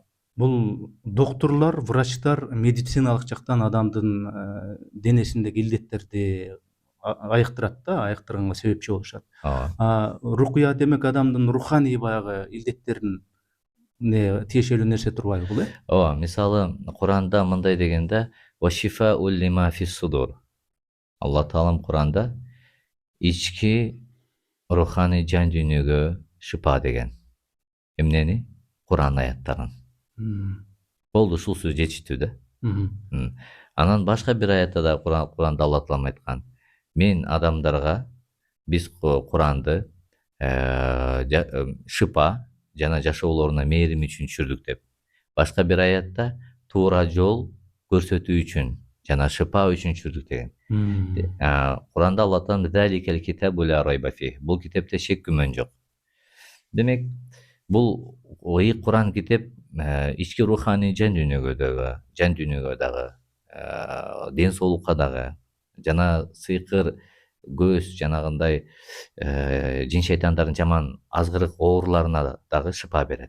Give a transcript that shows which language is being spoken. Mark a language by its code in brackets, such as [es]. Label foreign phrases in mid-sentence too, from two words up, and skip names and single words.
[ky] Бул доктурлар, врачтар медициналык жактан адамдын денесиндеги илдеттерди айыктырат да, айыктырганга себепчи болушат. Рукуя демек адамдын руханий баягы илдеттерин тиешелүү нерсе турбайбы бул? Ооба, мисалы Куранда мындай дегенде [ar] «ولما في الصدور». [ky] Алла таалам Куранда ички руханий жан дүйнөгө шыпа деген. Эмнени? Куран аяттарын. Болду, ушул сөз жетиштүү да. Анан башка бир аятта да Куранда Алла таалам айткан: "Мен адамдарга биз Куранды шыпа жана жашоолоруна мээрим үчүн түшүрдүк" деп. Башка бир аятта туура жол көрсөтүү үчүн жана шыпа үчүн түшүрдүк деген. Куранда Алла таалам [ar] «ذلك الكتاب لا ريب فيه». [ky] Бул китепте шек күмөн жок. Демек, бул Куран китеп ички руханий жан дүйнөгө дагы, ден соолукка дагы, жана сыйкыр көз жанагындай жин шайтандардын жаман азгырык ооруларына дагы шыпа берет.